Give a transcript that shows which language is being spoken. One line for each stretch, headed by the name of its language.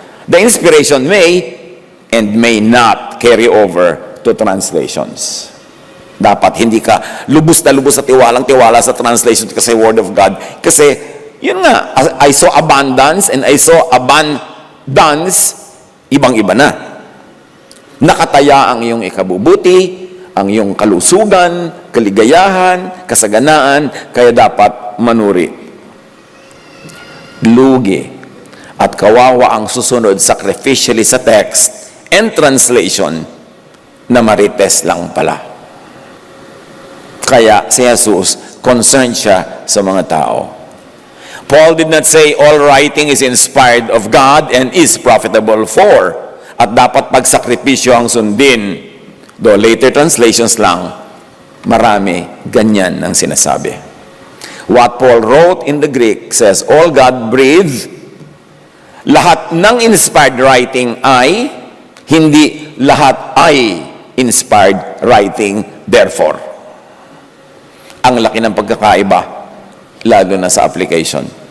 English: The inspiration may and may not carry over to translations.
Filipino: Dapat hindi ka lubos na tiwalang-tiwala sa translation kasi Word of God. Kasi, yun nga,
English: I saw abundance and I saw abundance,
Filipino: ibang-iba na. Nakataya ang iyong ikabubuti, ang iyong kalusugan, kaligayahan, kasaganaan, kaya dapat manuri. Lugi at kawawa ang susunod sacrificially sa text and translation na marites lang pala. Kaya si Jesus, concerned siya sa mga tao.
English: Paul did not say all writing is inspired of God and is profitable for.
Filipino: at dapat pagsakripisyo ang sundin.
English: Though later translations
Filipino: lang, marami ganyan ang sinasabi.
English: What Paul wrote in the Greek says, all God-breathed,
Filipino: lahat ng inspired writing ay, hindi lahat ay inspired writing, therefore. Ang laki ng pagkakaiba, lalo na sa application.